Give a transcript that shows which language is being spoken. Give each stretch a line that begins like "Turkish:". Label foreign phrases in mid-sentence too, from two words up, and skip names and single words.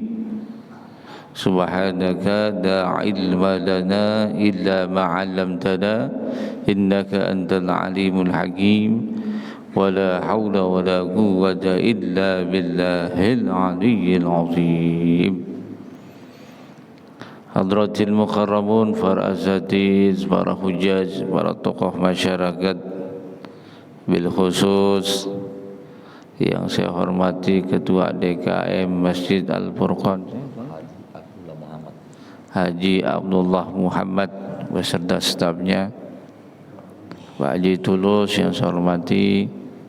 Arabic: سبحانك لا علم لنا إلا ما علمتنا إنك أنت العليم الحكيم. ولا حول ولا قوة إلا بالله العلي العظيم. حضرات المكرمون,
Indonesian: para asatiz, para hujaj, para tokoh masyarakat,
Arabic: بالخصوص
Indonesian: yang saya hormati Ketua DKM Masjid Al-Furqan Haji Abdullah Muhammad beserta stafnya, Pak Haji Tulus yang saya hormati,